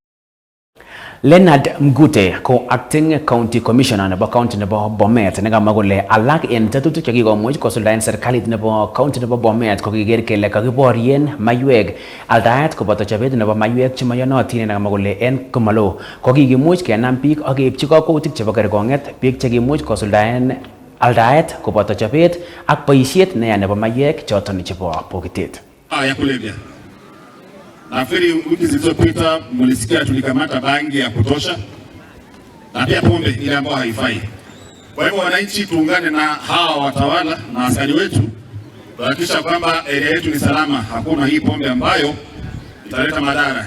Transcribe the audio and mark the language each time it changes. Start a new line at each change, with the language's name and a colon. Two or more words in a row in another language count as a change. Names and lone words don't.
Kalenjin: Leonard Mgute ko
English: acting county commissioner
Kalenjin: nebo county nebo Bomet nekamwa kole alak en tetutik chekikomuch kosuldaen serikalit nebo county nebo Bomet kokiker kele kakiborien maiwek, aldaet koboto chobet nebo maiwek chemoyonotin, nekamwa kole en komalo kokikimuch kenam biik ak keipchi kakwautik chebo kerkong'et biik chekimuch kosuldaen aldaet koboto chobet ak boisiet neya nebo maiwek choton chebo pokitet.
Swahili: Ya kulevya. Nafikiri wiki zilizopita mlisikia tulikamata bangi ya kutosha na pia pombe ile ambayo haifai. Kwa hivyo wananchi tuungane na hawa watawala na askari wetu kuhakikisha kwamba area yetu ni salama, hakuna hii pombe ambayo italeta madhara.